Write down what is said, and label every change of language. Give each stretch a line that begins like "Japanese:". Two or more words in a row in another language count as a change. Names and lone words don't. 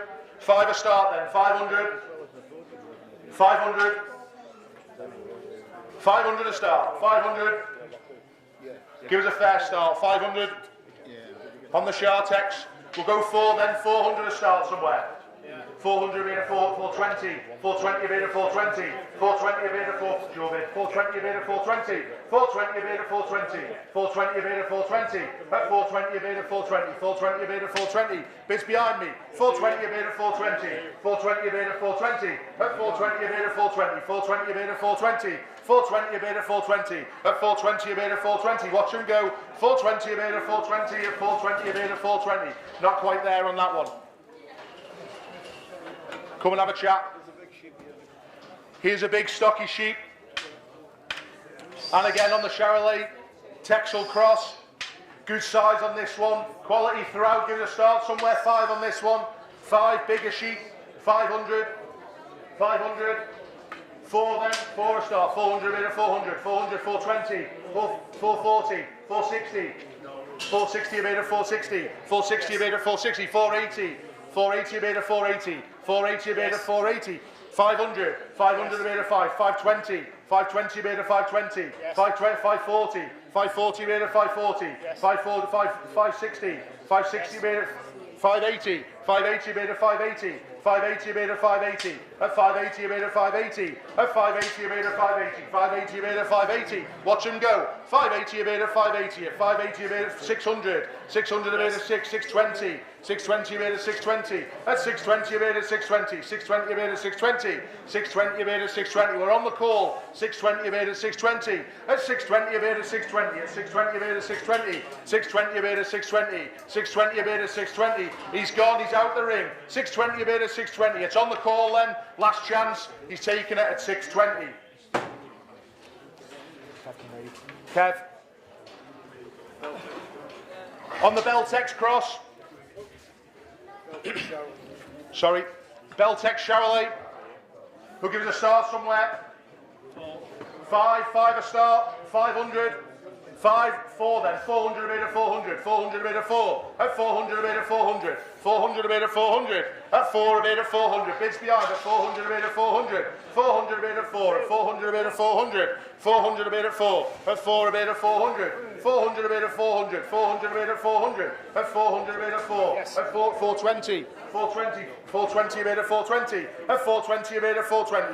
English: 5 a start then. 500. 500. 500 a start. 500. Give us a fair start. 500 on the Shartex. We'll go 4 then. 400 to start somewhere. 400 bid at 420. 420 bid at 420. 420 bid at 420 bid at 420. 420 bid at 420. 420 bid at 420. At 420 bid at 420. 420 bid at 420. Bids behind me. 420 bid at 420. 420 bid at 420. At 420 bid at 420. 420 bid at 420. 420 bid at 420. At 420 bid at 420. Watch him go. 420 bid at 420. At 420 bid at 420. Not quite there on that one. Come and have a chat. Here's a big stocky sheep. And again on the Charolais, Texel Cross. Good size on this one. Quality throughout. Give it a start somewhere. 5 on this one. 5 bigger sheep. 500. 500. 4 then. 4 a start. 400 bid at 400. 400. 420. 440. 460. 460 bid at 460. 460 bid at 460. 480. 480 bid at 480. 480 bid at 480. 500. 500 bid at 5. 520. 520 bid at 520. 540. 540 bid at 540. 560. 560 bid at 580. 580 bid at 580. 580 bid at 580. At 580 bid at 580. At 580 bid at 580. 580 bid at 580. Watch him go. 580 bid at 580. At 580 bid at 600. 600 bid at 620. 620 bid at 620. At 620 bid at 620. 620 bid at 620. 620 bid at 620. We're on the call. 620 bid at 620. At 620 bid at 620. At 620 bid at 620. 620 bid at 620. 620 bid at 620. He's gone. He's out the ring. 620 bid at 620. It's on the call then. Last chance. He's taking it at 620. Kev. On the Beltex Cross. Sorry. Beltex Charolais. Who gives a start somewhere? 5 a start. 500. 5, 4 then. 400 bid at 400. 400 bid at 4. At 400 bid at 400. 400 bid at 400. At 4 bid at 400. Bids behind at 400 bid at 400. 400 bid at 4. At 400 bid at 400. 400 bid at 4. At 4 bid at 400. 400 bid at 400. 400 bid at 400. At 400 bid at 4. At 420. 420. 420 bid at 420. At 420 bid at 420.